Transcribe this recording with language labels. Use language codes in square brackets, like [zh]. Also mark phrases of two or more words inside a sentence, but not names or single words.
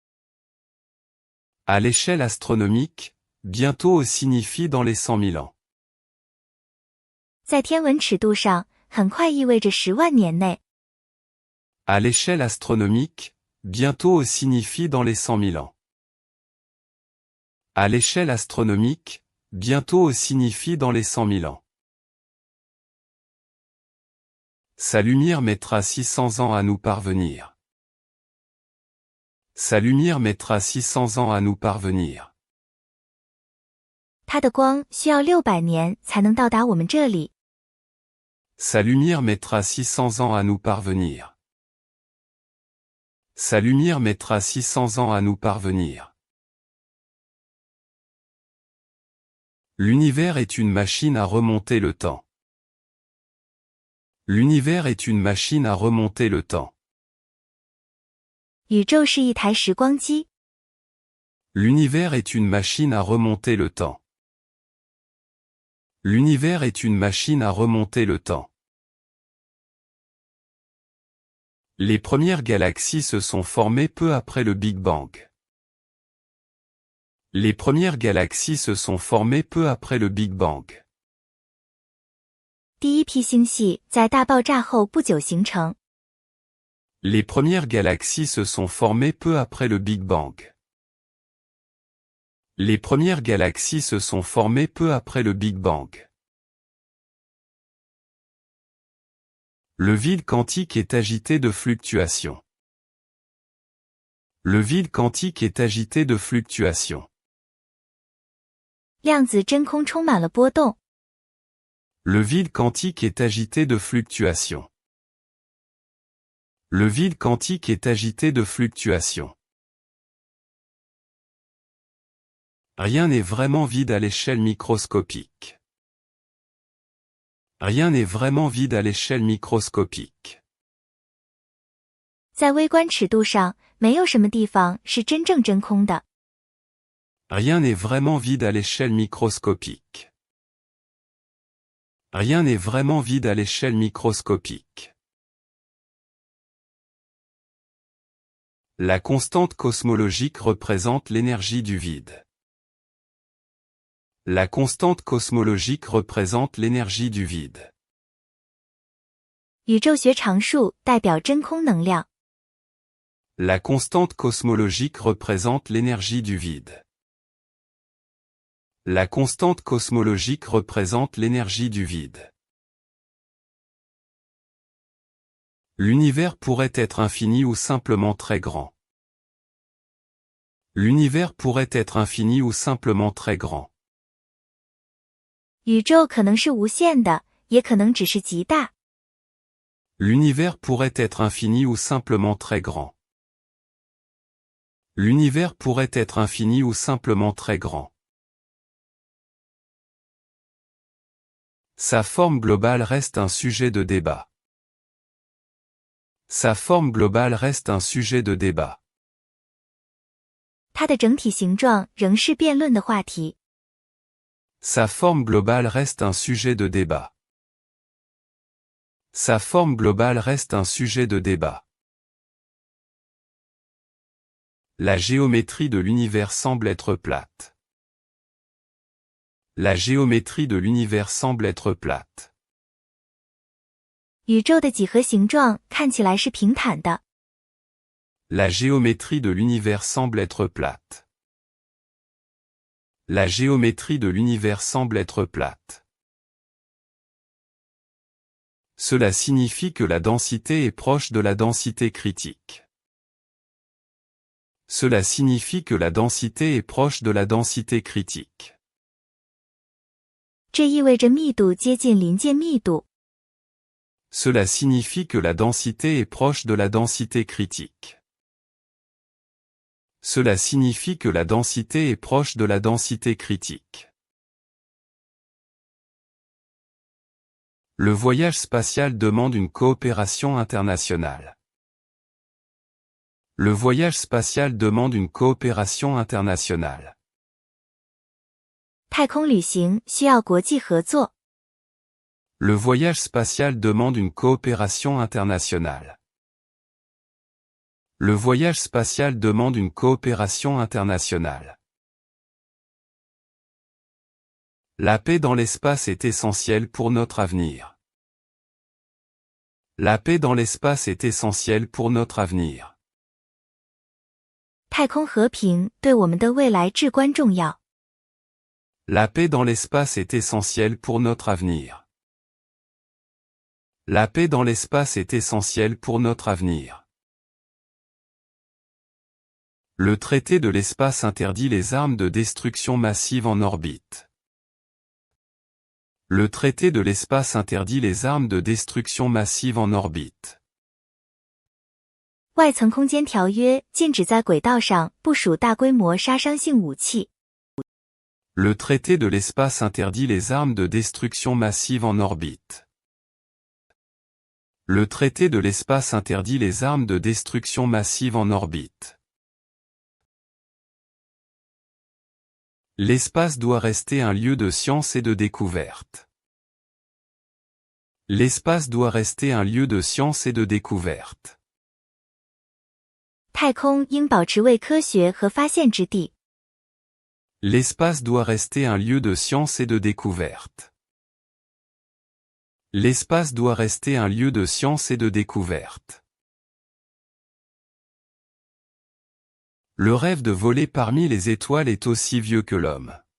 [fr] À l'échelle astronomique, bientôt signifie dans les 100 000 ans. [zh] 在天文尺度上，很快意味着10万年内。 [fr] À l'échelle astronomique, bientôt signifie dans les 100 000 ans. À l'échelle astronomique, bientôt signifie dans les 100 000 ans. Sa lumière mettra 600 ans à nous parvenir. Sa lumière mettra 600 ans à nous parvenir. [zh] 它的光需要600年才能到达我们这里。 [fr] Sa lumière mettra 600 ans à nous parvenir. Sa lumière mettra 600 ans à nous parvenir. L'univers est une machine à remonter le temps. L'univers est une machine à remonter le temps. [zh] 宇宙是一台时光机。 [fr] L'univers est une machine à remonter le temps. L'univers est une machine à remonter le temps. Les premières galaxies se sont formées peu après le Big Bang. Les premières galaxies se sont formées peu après le Big Bang. [zh] 第一批星系在大爆炸后不久形成。 [fr] Les premières galaxies se sont formées peu après le Big Bang. Les premières galaxies se sont formées peu après le Big Bang. Le vide quantique est agité de fluctuations. Le vide quantique est agité de fluctuations. [zh] 量子真空充满了波动。 [fr] Le vide quantique est agité de fluctuations. Le vide quantique est agité de fluctuations. Rien n'est vraiment vide à l'échelle microscopique. Rien n'est vraiment vide à l'échelle microscopique. [zh] 在微观尺度上，没有什么地方是真正真空的。 [fr] Rien n'est vraiment vide à l'échelle microscopique. Rien n'est vraiment vide à l'échelle microscopique. La constante cosmologique représente l'énergie du vide. La constante cosmologique représente l'énergie du vide. [zh] 宇宙学常数代表真空能量。 [fr] La constante cosmologique représente l'énergie du vide. La constante cosmologique représente l'énergie du vide. L'univers pourrait être infini ou simplement très grand. L'univers pourrait être infini ou simplement très grand. [zh] 宇宙可能是无限的，也可能只是极大。 [fr] L'univers pourrait être infini ou simplement très grand. L'univers pourrait être infini ou simplement très grand. Sa forme globale reste un sujet de débat. Sa forme globale reste un sujet de débat. [zh] 它的整体形状仍是辩论的话题。 [fr] Sa forme globale reste un sujet de débat. Sa forme globale reste un sujet de débat. La géométrie de l'univers semble être plate. La géométrie de l'univers semble être plate. [zh] 宇宙的几何形状看起来是平坦的。 [fr] La géométrie de l'univers semble être plate. La géométrie de l'univers semble être plate. Cela signifie que la densité est proche de la densité critique. Cela signifie que la densité est proche de la densité critique. [zh] 这意味着密度接近临界密度。 [fr] Cela signifie que la densité est proche de la densité critique. Cela signifie que la densité est proche de la densité critique. Le voyage spatial demande une coopération internationale. Le voyage spatial demande une coopération internationale. [zh] 太空旅行需要国际合作。 [fr] Le voyage spatial demande une coopération internationale. Le voyage spatial demande une coopération internationale. La paix dans l'espace est essentielle pour notre avenir. La paix dans l'espace est essentielle pour notre avenir. [zh] 太空和平对我们的未来至关重要。 [fr] La paix dans l'espace est essentielle pour notre avenir. La paix dans l'espace est essentielle pour notre avenir. Le traité de l'espace interdit les armes de destruction massive en orbite. Le traité de l'espace interdit les armes de destruction massive en orbite. [zh] 外层空间条约禁止在轨道上部署大规模杀伤性武器。 [fr] Le traité de l'espace interdit les armes de destruction massive en orbite. Le traité de l'espace interdit les armes de destruction massive en orbite. L'espace doit rester un lieu de science et de découverte. L'espace doit rester un lieu de science et de découverte. [zh] 太空应保持为科学和发现之地。 [fr] L'espace doit rester un lieu de science et de découverte. L'espace doit rester un lieu de science et de découverte. Le rêve de voler parmi les étoiles est aussi vieux que l'homme.